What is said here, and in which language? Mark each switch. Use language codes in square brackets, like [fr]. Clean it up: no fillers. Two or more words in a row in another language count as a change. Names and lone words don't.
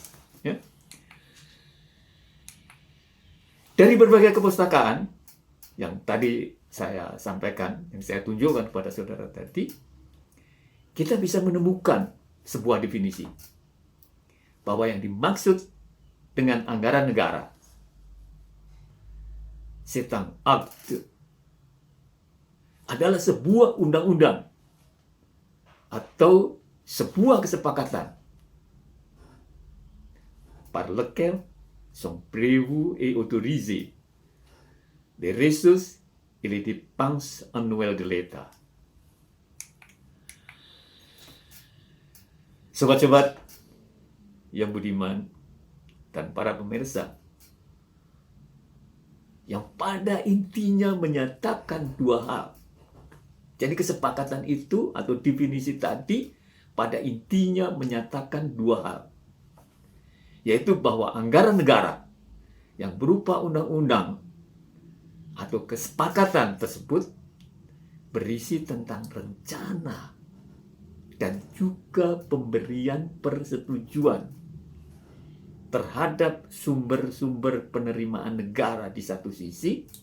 [id] Ya. Dari berbagai kepustakaan yang tadi saya sampaikan, yang saya tunjukkan kepada saudara tadi, kita bisa menemukan sebuah definisi bahwa yang dimaksud dengan anggaran negara, setang akte, adalah sebuah undang-undang atau sebuah kesepakatan [fr] par lequel sont prévus et autorisés les ressources et les dépenses annuelles de l'État. [id] Sobat-sobat yang budiman dan para pemirsa, yang pada intinya menyatakan dua hal. Jadi kesepakatan itu atau definisi tadi pada intinya menyatakan dua hal, yaitu bahwa anggaran negara yang berupa undang-undang atau kesepakatan tersebut berisi tentang rencana dan juga pemberian persetujuan terhadap sumber-sumber penerimaan negara di satu sisi,